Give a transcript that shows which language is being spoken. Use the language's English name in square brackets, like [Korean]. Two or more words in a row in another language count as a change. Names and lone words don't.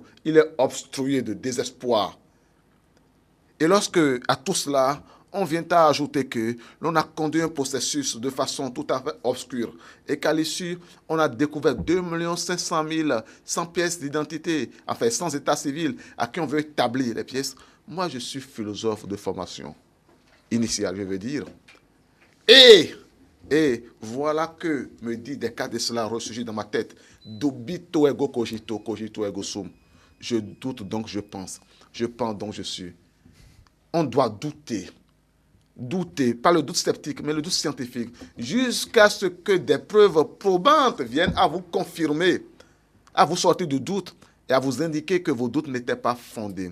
[French] Il est obstrué de désespoir. Et lorsque, à tout cela, on vient à ajouter que l'on a conduit un processus de façon tout à fait obscure et qu'à l'issue, on a découvert 2 500 000 sans pièces d'identité, enfin sans état civil, à qui on veut établir les pièces. Moi, je suis philosophe de formation initiale, je veux dire. Et voilà que me dit des cas de cela ressurgit dans ma tête. [Latin] Dubito ego cogito, cogito ego sum. [French] Je doute donc je pense. Je pense donc je suis. On doit douter. Douter, pas le doute sceptique, mais le doute scientifique, jusqu'à ce que des preuves probantes viennent à vous confirmer, à vous sortir du doute et à vous indiquer que vos doutes n'étaient pas fondés.